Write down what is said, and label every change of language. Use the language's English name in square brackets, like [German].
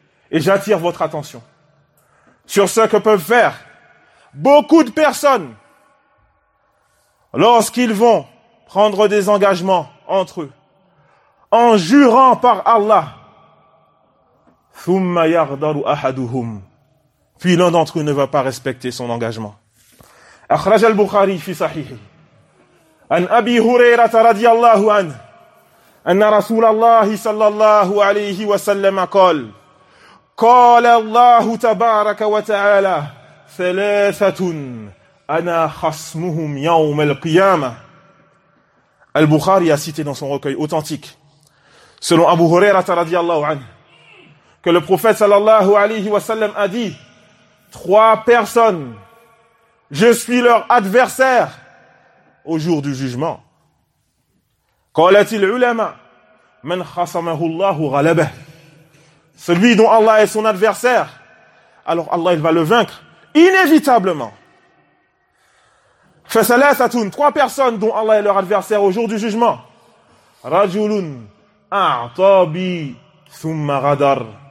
[French] Et j'attire votre attention sur ce que peuvent faire beaucoup de personnes lorsqu'ils vont prendre des engagements entre eux, en jurant par Allah. [Arabic] ثُمَّ يَغْدَرُ أَحَدُهُمْ. [French] Puis l'un d'entre eux ne va pas respecter son engagement. [Arabic] أخرج البخاري في صحيحه أن أبي هريرة رضي الله عنه أن رسول الله صلى الله عليه وسلم قال قال الله تبارك وتعالى ثلاثة أنا خصمهم يوم القيامة. [French] البخاري a cité dans son recueil authentique, selon Abu Hurairah radiallahu anhu, que le prophète sallallahu alayhi wa sallam a dit: trois personnes, je suis leur adversaire au jour du jugement. [Arabic] قالت العلماء من خصمه الله غلبه. [French] Celui dont Allah est son adversaire, alors Allah il va le vaincre inévitablement. [Arabic] فثلاثة, [French] trois personnes dont Allah est leur adversaire au jour du jugement. [Arabic] رجل أعطى بي ثم غدر.